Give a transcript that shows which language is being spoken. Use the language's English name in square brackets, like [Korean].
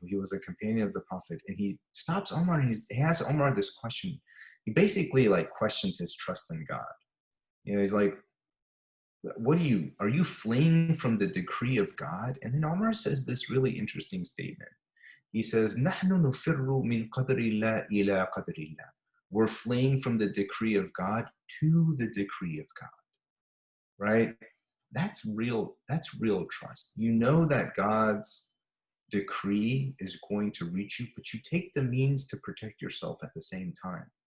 [English] He was a companion of the Prophet. And he stops Umar, and he asks Umar this question. He basically questions his trust in God. He's like, are you fleeing from the decree of God? And then Umar says this really interesting statement. He says, [Arabic] نَحْنُ نُفِرُّ مِنْ قَدْرِ اللَّهِ إِلَىٰ قَدْرِ اللَّهِ. [English] We're fleeing from the decree of God to the decree of God, right? That's real trust. You know that God's decree is going to reach you, but you take the means to protect yourself at the same time.